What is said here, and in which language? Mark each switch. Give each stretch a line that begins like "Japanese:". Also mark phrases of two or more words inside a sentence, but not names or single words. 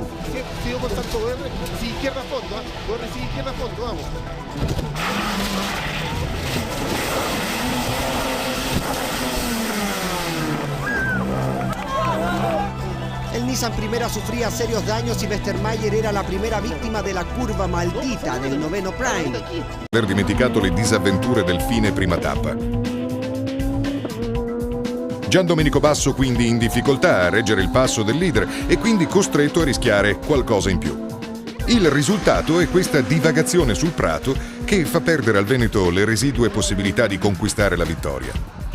Spanish: Sigo con tanto verde, sí, izquierda a fondo, sí, izquierda a fondo, vamos. El Nissan Primera sufría serios daños y Bessermayer era la primera víctima de la curva maldita del noveno Prime.
Italian: Aver dimenticato le disavventure del fine prima tappa. Gian Domenico Basso quindi in difficoltà a reggere il passo del leader e quindi costretto a rischiare qualcosa in più. Il risultato è questa divagazione sul prato che fa perdere al Veneto le residue possibilità di conquistare la vittoria.